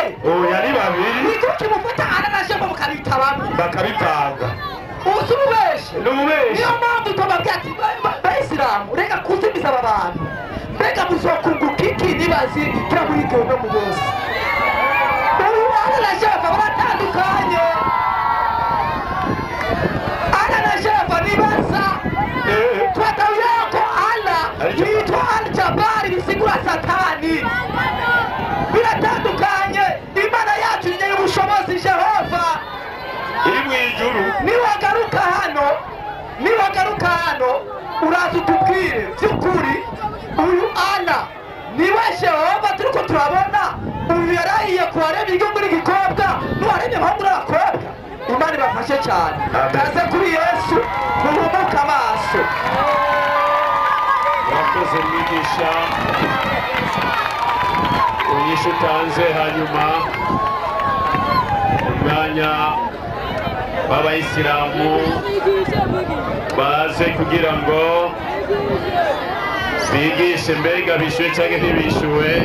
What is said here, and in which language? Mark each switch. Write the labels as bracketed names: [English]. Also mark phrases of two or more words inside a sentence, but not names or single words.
[Rundi] oya ni babiri niko kimufata Ana na Jehova mukabita bamwe bakabipanga usubeshe n'ubeshe niyo mpamvu tubabwira ati Isilamu reka kuzimiza aba bantu mbega muzokunguka iki nibazi kira muri gihome mu bose uyu Ana na Jehova baratandukanye. Ana na Jehova ni basa twatawi yako Allah yitwa Al-Jabari bisigura Satani biratandukanye. Imana yacu ni ubushobozi Jehova iri mu ijuru niwagaruka hano uraza utubwire by'ukuri uyu Allah niwe Jehova turiko turabona uyu yarahiye kuwaremye igihugu n'igikobwa n'uwaremye abahungu n'abakobwa. Imana ibafashe cyane kaze kuri Yesu muhumuke amaso. Wakoze mwigisha unyisha utanze hanyuma umwanya w'abayisilamu baze kugira ngo bigishe mbega bishuwe cyangwa ntibishuwe.